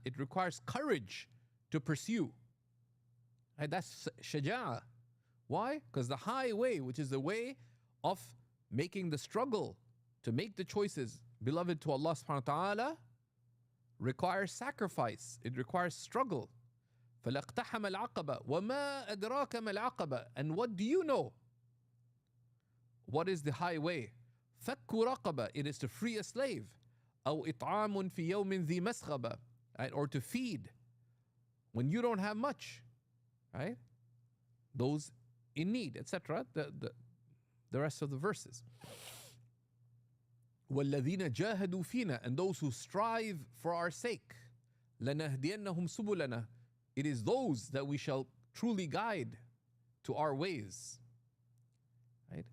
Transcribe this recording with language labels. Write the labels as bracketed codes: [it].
[en] It requires courage to pursue. Right? That's shaja'a. Why? Because the high way, which is the way of making the struggle to make the choices beloved to Allah subhanahu wa ta'ala, requires sacrifice. It requires struggle. [ar] فَلَقْتَحَمَ الْعَقَبَةِ وَمَا أَدْرَاكَ مَا الْعَقَبَةِ, [en] and what do you know? [ar] What is the high way? فَكُّ رَقَبَةِ, [en] it is to free a slave. [ar] أَوْ إِطْعَامٌ فِي يَوْمٍ ذِي مَسْغَبَةِ, right? [en] Or to feed when you don't have much, right? Those in need, etc. The rest of the verses. [ar] وَالَّذِينَ جَاهَدُوا فِينَا, [en] and those who strive for our sake. [ar] لَنَهْدِيَنَّهُمْ سُبُلَنَا, [en] it is those that we shall truly guide to our ways. Right?